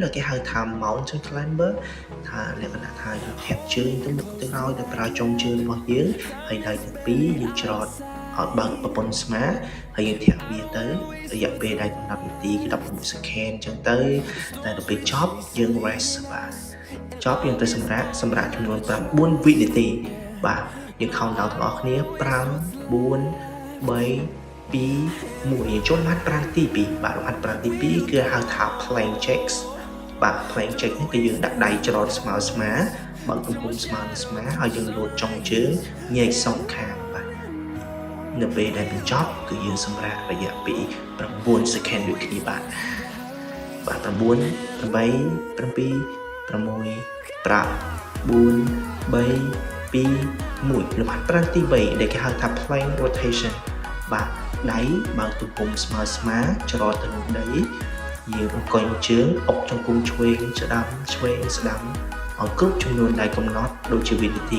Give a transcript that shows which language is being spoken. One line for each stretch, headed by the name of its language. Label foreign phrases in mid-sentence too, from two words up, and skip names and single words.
Khmer: ដែលគេហៅថា
English: Mountain Climber
Khmer: ថាលក្ខណៈថាយើងធាក់ជើងទៅមុខទៅក្រោយដោយប្រើចុងជើងរបស់យើងហើយដៃទាំងពីរយើងច្រត់ឲ្យបើកប្រព័ន្ធស្មាហើយយើងធាក់វាទៅរយៈពេលដែលកំណត់នាទីគឺ16 second អញ្ចឹងទៅតែដល់ពេលចប់យើង rest បាទចប់យើងទៅសម្រាកចំនួន9វិនាទីបាទយើង
English: count down
Khmer: ទាំងអស់គ្នា5 4 3 2 1យើងចូលលំហាត់ប្រាណទី2បាទលំហាត់ប្រាណទី2គឺហៅថា
English: plank jacks
Khmer: បាទ
English: plank jack
Khmer: នេះគឺយើងដាក់ដៃច្រត់ស្មើបើកទំហំស្មើហើយយើងលោតចុងជើងញែកសងខាងបាទនៅពេលដែលបញ្ចប់គឺយើងសម្រាករយៈពេល9 second ដូចគ្នាបាទ9 8 7 6 5 4 3 2 1 លំហាត់ប្រាណទី3ដែលគេហៅថា
English: plank rotation
Khmer: បាទដៃបើកទំហំស្មើច្រត់ទៅនឹងដីយើងអង្គុយជើងអុកចង្គង់ឆ្វេងស្ដាំឲ្យគ្រប់ចំនួនដែលកំណត់ដូចជាវិនាទី